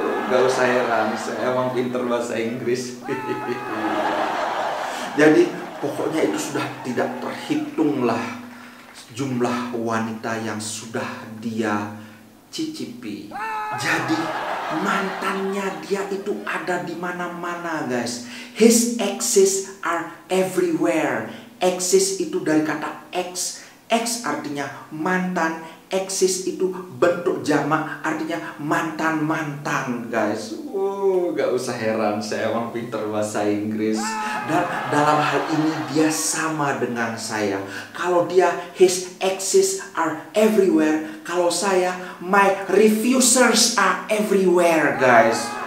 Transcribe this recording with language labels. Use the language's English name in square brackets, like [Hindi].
[Indonesian] Gak usah heran, saya emang pinter bahasa Inggris. Jadi pokoknya itu sudah tidak terhitung lah jumlah wanita yang sudah dia cicipi. Jadi mantannya dia itu ada di mana-mana, guys. [English] His exes are everywhere. [Indonesian] Exes itu dari kata ex. Ex artinya mantan. Exes itu bentuk jamak, artinya mantan-mantan, guys. Gak usah heran, saya emang pinter bahasa Inggris. Dan dalam hal ini dia sama dengan saya. Kalau dia [English] his exes are everywhere, [Indonesian] kalau saya [English] my refusers are everywhere, [Indonesian] guys.